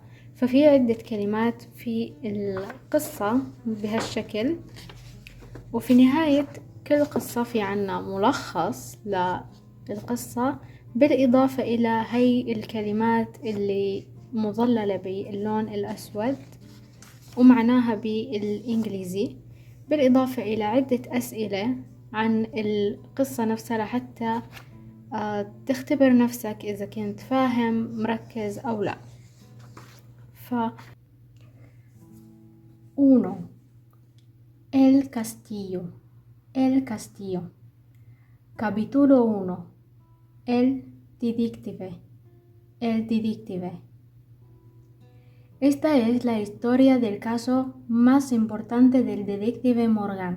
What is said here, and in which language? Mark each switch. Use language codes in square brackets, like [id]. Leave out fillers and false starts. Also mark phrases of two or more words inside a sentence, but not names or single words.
[ar] ففي عدة كلمات في القصة بهالشكل، وفي نهاية كل قصة في عنا ملخص للقصة بالإضافة إلى هي الكلمات اللي مظللة باللون الأسود ومعناها بالإنجليزي، بالإضافة إلى عدة أسئلة عن القصة نفسها لحتى تختبر نفسك إذا كنت فاهم مركز أو لا. ف 1. [es] El castillo. El castillo. Capítulo 1. El detective. El detective. Esta es la historia del caso más importante del detective Morgan.